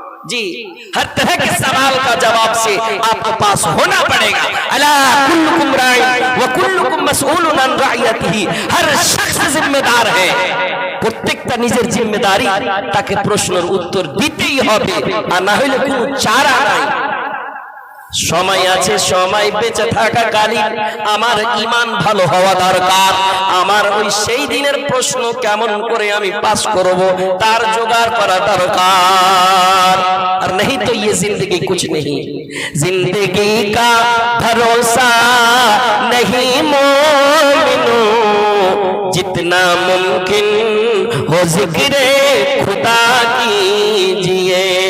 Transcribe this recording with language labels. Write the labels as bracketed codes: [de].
[hi] जी, हर तरह के सवाल का जवाब से आपके पास होना पड़ेगा। [ar] अला कुल्लुकुम राइन व कुल्लुकुम मसऊलुन अन राइयतिही, [hi] हर शख्स जिम्मेदार है, [bn] প্রত্যেকটা নিজের জিম্মেদারি, তাকে প্রশ্নের উত্তর দিতেই হবে, আর না হলে কোনো চারা নাই। সময় আছে, সময় বেঁচে থাকা কালীন আমার ঈমান ভালো হওয়া দরকার। আমার ওই সেই দিনের প্রশ্ন কেমন করে আমি পাস করব তার জোগাড় করা দরকার। [hi] আর नहीं तो ये जिंदगी कुछ नहीं, जिंदगी का भरोसा नहीं मोमिनो, जितना मुमकिन हो जिक्र खुदा कीजिए।